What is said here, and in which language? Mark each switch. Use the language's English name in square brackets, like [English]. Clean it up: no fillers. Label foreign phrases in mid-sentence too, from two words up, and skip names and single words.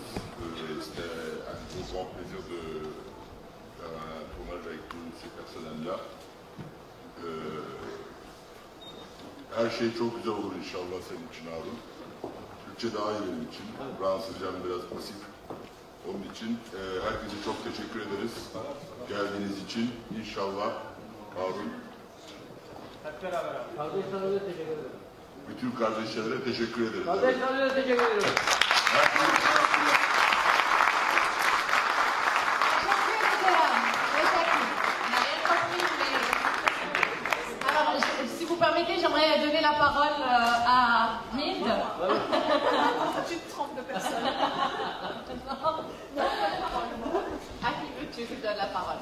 [French] C'était un grand plaisir de faire un tournage avec tous ces personnels-là. [Turkish] Her şey çok güzel olur inşallah senin için Harun. Türkçe daha iyi benim için. Fransızcam biraz pasif. Onun için herkese çok teşekkür ederiz. Geldiğiniz için inşallah Harun. Hep beraber. Kardeşlerime de teşekkür ederim. Bütün kardeşlere teşekkür ederim. Kardeşlerime de teşekkür ederim. [French] Alors, si vous permettez, j'aimerais donner la parole à Hind. Tu te trompes de personne. À qui veux-tu que je donne la parole?